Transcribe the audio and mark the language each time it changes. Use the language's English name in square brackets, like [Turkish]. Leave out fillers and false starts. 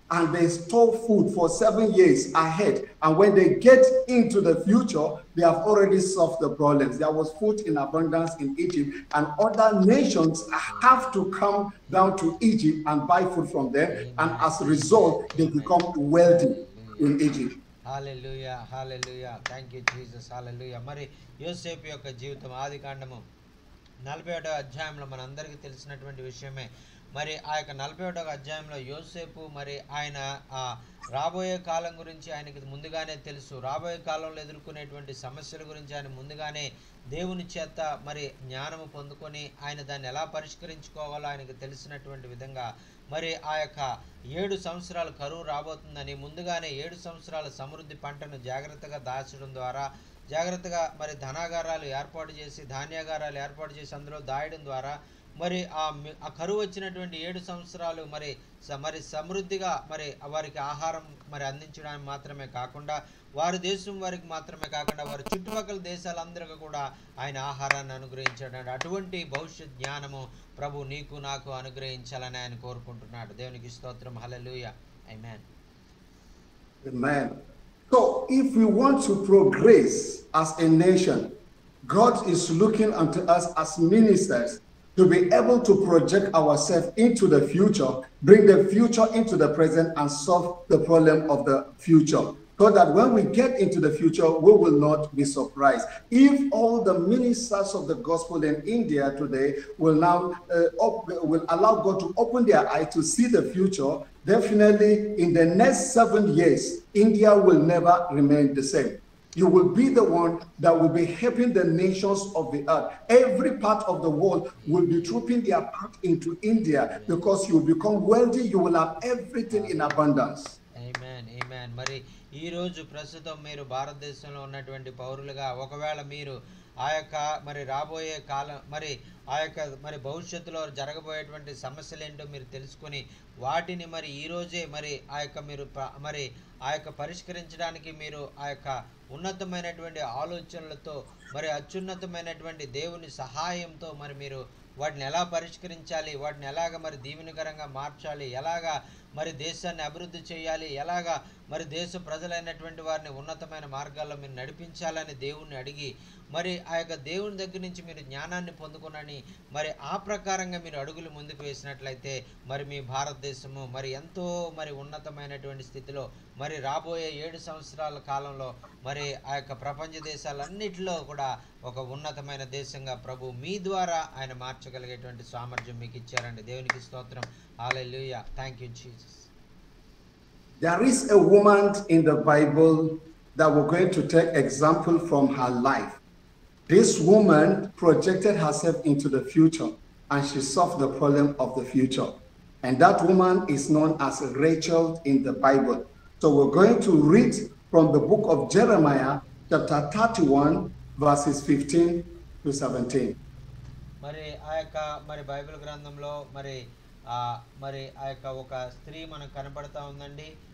[English] And they store food for 7 years ahead. And when they get into the future, they have already solved the problems. There was food in abundance in Egypt, and other nations have to come down to Egypt and buy food from them. And as a result, they become wealthy in Egypt. [Telugu] Hallelujah, hallelujah. [English] Thank you Jesus. [Telugu] హల్లెలూయా. మరి యోసేపు యొక్క జీవితం ఆదికాండము 41వ అధ్యాయంలో మనందరికీ తెలిసినటువంటి విషయమే. మరి ఆ యొక్క 41వ అధ్యాయంలో యోసేపు మరి ఆయన రాబోయే కాలం గురించి ఆయనకి ముందుగానే తెలుసు. రాబోయే కాలంలో ఎదుర్కొనేటువంటి సమస్యల గురించి ఆయన ముందుగానే దేవుని చేత మరి జ్ఞానము పొందుకొని ఆయన దాన్ని ఎలా పరిష్కరించుకోవాలో ఆయనకు తెలిసినటువంటి విధంగా మరి ఆ యొక్క 7 సంవత్సరాలు కరువు రాబోతుందని ముందుగానే 7 సంవత్సరాల సమృద్ధి పంటను జాగ్రత్తగా దాచడం ద్వారా, జాగ్రత్తగా మరి ధనాగారాలు ఏర్పాటు చేసి, ధాన్యాగారాలు ఏర్పాటు చేసి అందులో దాయడం ద్వారా మరి ఆ కరువు వచ్చినటువంటి 7 సంవత్సరాలు మరి సమృద్ధిగా మరి వారికి ఆహారం మరి అందించడానికి మాత్రమే కాకుండా, వారి దేశం వారికి మాత్రమే కాకుండా వారి చుట్టుపక్కల దేశాలందరికీ కూడా ఆయన ఆహారాన్ని అనుగ్రహించాడు. అటువంటి భవిష్యత్ జ్ఞానము ప్రభు నీకు నాకు అనుగ్రహించాలని ఆయన కోరుకుంటున్నాడు. దేవునికి స్తోత్రం. హల్లెలూయా. ఆమేన్. [English] Amen. So if we want to progress as a nation, God is looking unto us as ministers to be able to project ourselves into the future, bring the future into the present, and solve the problem of the future, so that when we get into the future, we will not be surprised. If all the ministers of the gospel in India today will now will allow God to open their eyes to see the future, definitely in the next 7 years, India will never remain the same. You will be the one that will be helping the nations of the earth. Every part of the world will be trooping their part into India, because you will become wealthy. You will have everything in abundance. Amen. Amen. [Telugu] మరి ఈ రోజు ప్రస్తుతం మీరు భారతదేశంలో ఉన్నటువంటి పౌరులుగా ఒకవేళ మీరు ఆ యొక్క మరి రాబోయే కాలం మరి ఆ యొక్క మరి భవిష్యత్తులో జరగబోయేటువంటి సమస్యలు ఏంటో మీరు తెలుసుకొని వాటిని మరి ఈ రోజే మరి ఆ యొక్క మీరు మరి ఆ యొక్క పరిష్కరించడానికి మీరు ఆ యొక్క ఉన్నతమైనటువంటి ఆలోచనలతో మరి అత్యున్నతమైనటువంటి దేవుని సహాయంతో మరి మీరు వాటిని ఎలా పరిష్కరించాలి, వాటిని ఎలాగ మరి దీవెనకరంగా మార్చాలి, ఎలాగా మరి దేశాన్ని అభివృద్ధి చేయాలి, ఎలాగా మరి దేశ ప్రజలైనటువంటి వారిని ఉన్నతమైన మార్గాల్లో మీరు నడిపించాలని దేవుణ్ణి అడిగి మరి ఆ యొక్క దేవుని దగ్గర నుంచి మీరు జ్ఞానాన్ని పొందుకునని మరి ఆ ప్రకారంగా మీరు అడుగులు ముందుకు వేసినట్లయితే మరి మీ భారతదేశము మరి ఎంతో మరి ఉన్నతమైనటువంటి స్థితిలో మరి రాబోయే 7 సంవత్సరాల కాలంలో మరి ఆ యొక్క ప్రపంచ దేశాలన్నిటిలో కూడా ఒక ఉన్నతమైన దేశంగా ప్రభు మీ ద్వారా ఆయన మార్చగలిగేటువంటి సామర్థ్యం మీకు ఇచ్చారండి. దేవునికి స్తోత్రం. హల్లెలూయా. [English] Thank you Jesus. There is a woman in the Bible that we're going to take example from her life. This woman projected herself into the future, and she solved the problem of the future. And that woman is known as Rachel in the Bible. So we're going to read from the book of Jeremiah, chapter 31, verses 15 to 17. [Telugu] మరి ఆ యొక్క మరి Bible గ్రంథంలో మరి మరి ఆ యొక్క ఒక స్త్రీ మనకు కనపడతా ఉందండి.